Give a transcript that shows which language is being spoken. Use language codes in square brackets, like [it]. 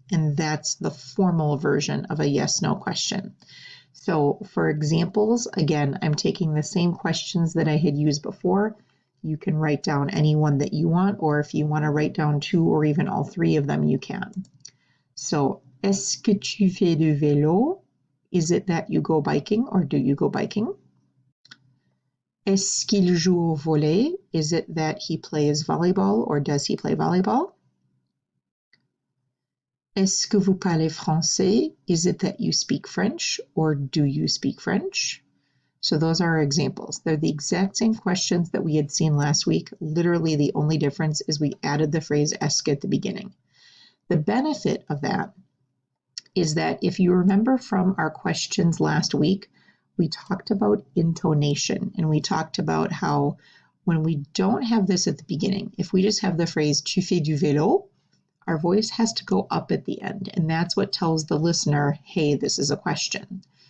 [en] And that's the formal version of a yes-no question. So for examples, again, I'm taking the same questions that I had used before. You can write down any one that you want, or if you want to write down two or even all three of them, you can. So, [fr] Est-ce que tu fais du vélo? [en] Is it that you go biking or do you go biking? [fr] Est-ce qu'il joue au volley? [en] Is it that he plays volleyball or does he play volleyball? [fr] Est-ce que vous parlez français? [en] Is it that you speak French or do you speak French? So those are our examples. They're the exact same questions that we had seen last week. Literally the only difference is we added the phrase est-ce que at the beginning. The benefit of that is that if you remember from our questions last week, we talked about intonation and we talked about how when we don't have this at the beginning, if we just have the phrase tu fais du vélo, our voice has to go up at the end, and that's what tells the listener, hey, this is a question.